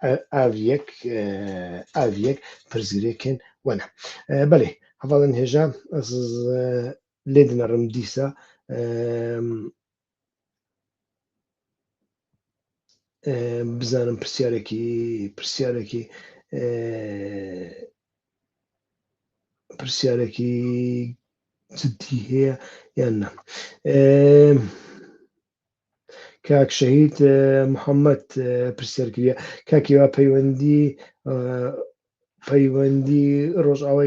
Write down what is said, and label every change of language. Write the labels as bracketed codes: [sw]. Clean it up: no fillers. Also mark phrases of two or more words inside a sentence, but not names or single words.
[ku] ev yek pirzgirêkên we ne belê hevalên hêja ez lê dinerim dîsa bizanim [ckb] pirsyarێکی جددی هەیە یان نا کاک شەهید محەممەد پرسیار کردە کاکیوا پەیوەندی ڕۆژئاوای